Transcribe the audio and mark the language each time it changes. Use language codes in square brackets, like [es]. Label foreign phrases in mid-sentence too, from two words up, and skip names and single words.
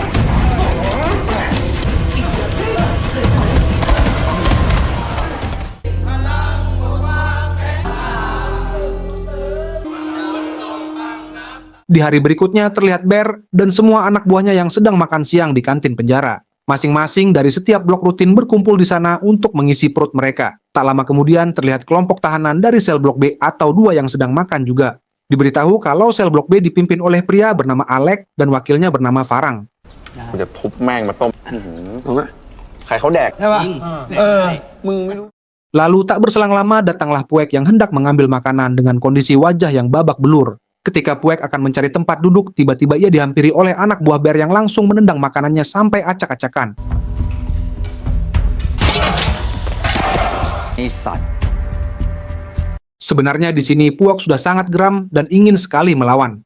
[id] Di hari berikutnya terlihat Bear dan semua anak buahnya yang sedang makan siang di kantin penjara. Masing-masing dari setiap blok rutin berkumpul di sana untuk mengisi perut mereka. Tak lama kemudian terlihat kelompok tahanan dari sel blok B atau 2 yang sedang makan juga. Diberitahu kalau sel blok B dipimpin oleh pria bernama Alex dan wakilnya bernama Farang. [th] กูจะทุบแม่งมาต้มใครเขาแดกใช่ป่ะมึงไม่รู้ [id] Lalu tak berselang lama datanglah Puek yang hendak mengambil makanan dengan kondisi wajah yang babak belur. Ketika Puek akan mencari tempat duduk, tiba-tiba ia dihampiri oleh anak buah Bear yang langsung menendang makanannya sampai acak-acakan. Sebenarnya di sini Puek sudah sangat geram dan ingin sekali melawan.